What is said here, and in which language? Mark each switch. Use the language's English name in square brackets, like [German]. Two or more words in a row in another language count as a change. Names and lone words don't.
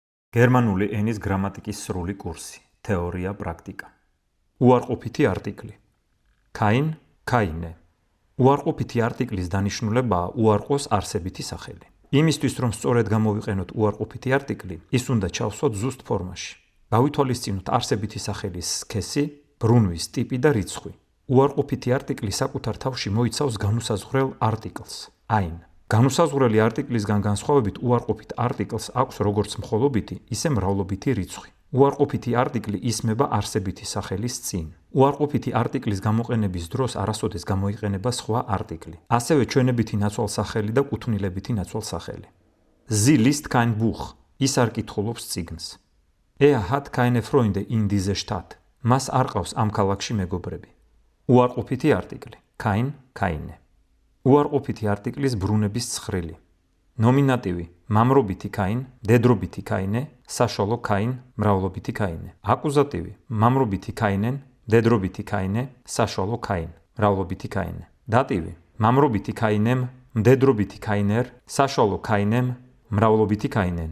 [Georgian] გერმანული ენის გრამატიკის სრული კურსი. თეორია, პრაქტიკა. უარყოფითი არტიკლი. [German] Kein, keine. [Georgian] უარყოფითი არტიკლის დანიშნულებაა უარყოს არსებითი სახელი. იმისთვის, რომ სწორედ გამოვიყენოთ უარყოფითი არტიკლი, ის უნდა ჩავსვათ ზუსტ ფორმაში. გავითვალისწინოთ არსებითი სახელის სქესი, ბრუნვის ტიპი და რიცხვი. უარყოფითი არტიკლი საკუთარ თავში მოიცავს განუსაზღვრელ არტიკლს, ein. განუსაზღვრელი არტიკლისგან განსხვავებით უარყოფით არტიკლს აქვს როგორც მხოლობითი, ისე მრავლობითი რიცხვი. უარყოფითი არტიკლი ისმება არსებითი სახელის წინ. უარყოფითი არტიკლის გამოყენების დროს არასოდეს გამოიყენება სხვა არტიკლი. ასევე ჩვენებითი ნაცვალსახელი და კუთვნილებითი ნაცვალსახელი. [German] Sie liest kein Buch. [Georgian] ის არ კითხულობს წიგნს. [German] Er hat keine Freunde in dieser Stadt. [Georgian] მას არ ყავს ამ ქალაქში მეგობრები. უარყოფითი არტიკლი. [German] Kein, keine. [Georgian] უარყოფითი არტიკლის ბრუნების ცხრილი. ნომინატივი მამრობითი kein, დედრობითი keine, საშუალო kein, მრავლობითი keine. აკუზატივი მამრობითი keinen, დედრობითი keine, საშუალო kein, მრავლობითი keine. დატივი მამრობითი keinem, მდედრობითი keiner, საშუალო keinem, მრავლობითი keinen.